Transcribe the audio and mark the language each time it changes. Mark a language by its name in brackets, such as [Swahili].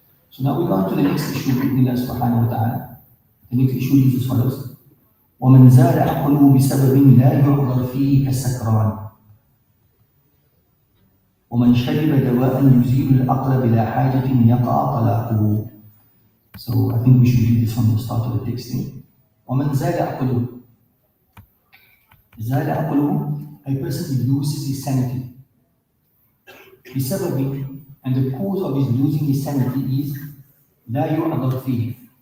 [English] So now we go on to the next issue, [Arabic] بإذن الله سبحانه وتعالى. [English] The next issue is as follows: [Arabic] وَمَنْ زَالَ عَقْلُهُ بِسَبَبٍ لَا يُعْذَرْ فِيهِ كَالسَّكْرَانِ ومن شرب دواء يزيل العقل بلا حاجة يقع طلاقه. [English] So I think we should read this from the start of the text. [Arabic] ومن زال عقله. زال عقله, [English] a person loses his sanity. بسبب, and the cause of his losing his sanity is [Arabic] لا يعذر فيه.